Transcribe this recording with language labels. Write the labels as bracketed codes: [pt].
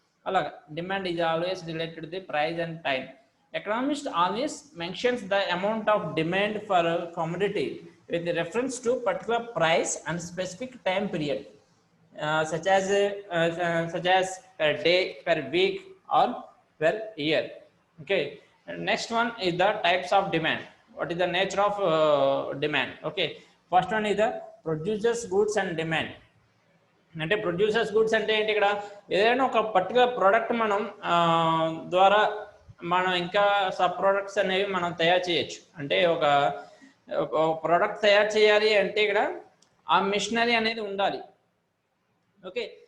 [en] అలాగా demand is always related the price and time. Economist always mentions the amount of demand for commodity with reference to particular price and specific time period. such as per day, per week or per year. Okay, and next one is the types of demand. What is the nature of demand? Okay, first one is the producers goods and demand. [te] అంటే producers goods అంటే ఏంటి? ఇక్కడ ఏదైనా ఒక particular product మనం ద్వారా మనం ఇంకా సబ్ ప్రోడక్ట్స్ అనేవి మనం తయారు చేయొచ్చు. అంటే ఒక ప్రోడక్ట్ తయారు చేయాలి అంటే ఇక్కడ ఆ మిషనరీ అనేది ఉండాలి. ఓకే,